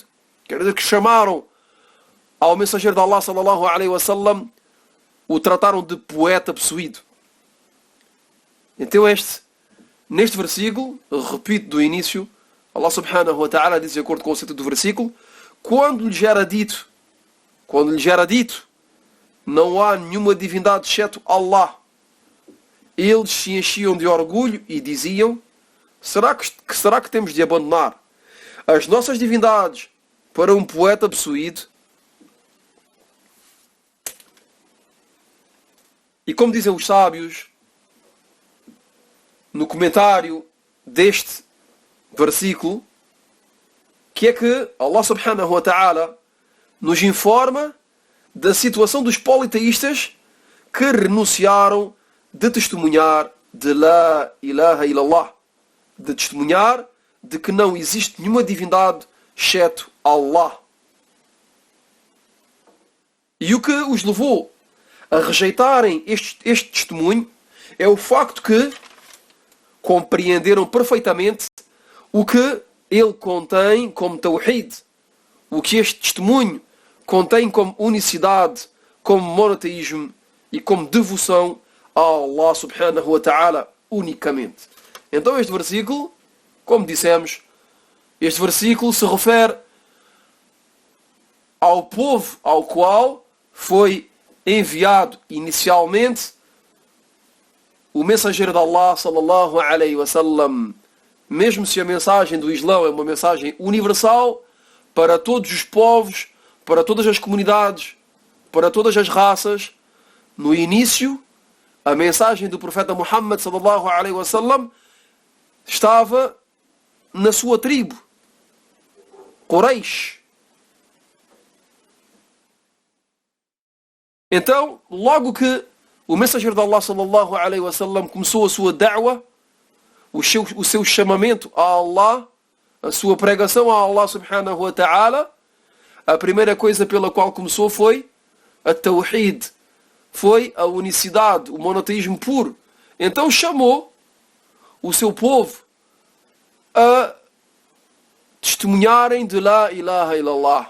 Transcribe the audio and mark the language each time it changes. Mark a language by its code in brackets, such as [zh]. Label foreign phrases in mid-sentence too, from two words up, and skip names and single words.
[pt] Quer dizer que chamaram ao mensageiro de Allah [ar] صلى الله عليه وسلم, [pt] o trataram de poeta possuído. Então neste versículo, repito do início, Allah [ar] سبحانه وتعالى [pt] diz, de acordo com o sentido do versículo, quando lhes era dito, não há nenhuma divindade exceto Allah, eles se enchiam de orgulho e diziam: será que temos de abandonar as nossas divindades para um poeta possuído? E como dizem os sábios, no comentário deste versículo, que é que Allah [ar] سبحانه وتعالى [pt] nos informa da situação dos politeístas que renunciaram de testemunhar de [ar] لا إله إلا الله, [pt] de testemunhar de que não existe nenhuma divindade exceto Allah. E o que os levou a rejeitarem este testemunho é o facto que compreenderam perfeitamente o que ele contém como tawhid, o que este testemunho contém como unicidade, como monoteísmo e como devoção a Allah [ar] سبحانه وتعالى [pt] unicamente. Então este versículo, como dissemos, este versículo se refere ao povo ao qual foi enviado inicialmente o mensageiro de Allah [ar] صلى الله عليه وسلم. [pt] Mesmo se a mensagem do Islão é uma mensagem universal para todos os povos, para todas as comunidades, para todas as raças, no início a mensagem do profeta Muhammad [ar] صلى الله عليه وسلم [pt] estava na sua tribo, Quraysh. Então, logo que o mensageiro de Allah [ar] صلى الله عليه وسلم [pt] começou a sua da'wa, o seu chamamento a Allah, a sua pregação a Allah [ar] سبحانه وتعالى, [pt] a primeira coisa pela qual começou foi a tawhid, foi a unicidade, o monoteísmo puro. Então chamou o seu povo a testemunharem de [ar] لا إله إلا الله.